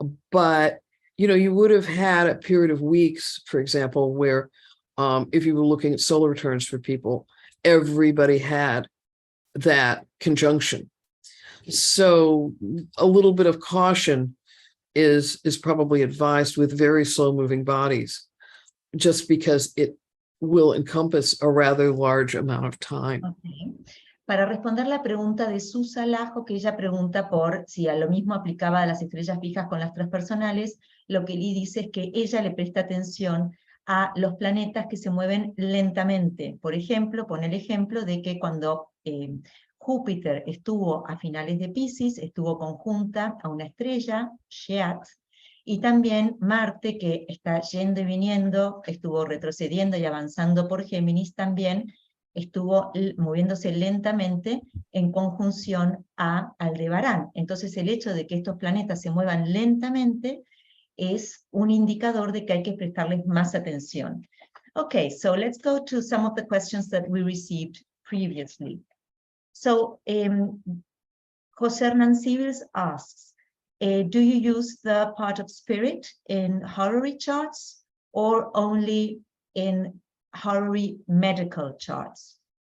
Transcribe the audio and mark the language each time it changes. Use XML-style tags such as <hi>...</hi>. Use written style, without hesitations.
<en>But, you would have had a period of weeks, for example, where if you were looking at solar returns for people, everybody had that conjunction. So a little bit of caution is probably advised with very slow moving bodies, just because it will encompass a rather large amount of time. Okay.</en> <es>Para responder la pregunta de Susa Lajo, que ella pregunta por si a lo mismo aplicaba a las estrellas fijas con las tres personales, lo que Lee dice es que ella le presta atención a los planetas que se mueven lentamente. Por ejemplo, pone el ejemplo de que cuando Júpiter estuvo a finales de Piscis, estuvo conjunta a una estrella, Sheat, y también Marte, que está yendo y viniendo, estuvo retrocediendo y avanzando por Géminis, también estuvo moviéndose lentamente en conjunción a Aldebarán. Entonces el hecho de que estos planetas se muevan lentamente es un indicador de que hay que prestarles más atención.</es> <en>Okay, so let's go to some of the questions that we received previously. So, Jose Hernan Civils asks, do you use the part of spirit in horary charts or only in horary medical charts?</en>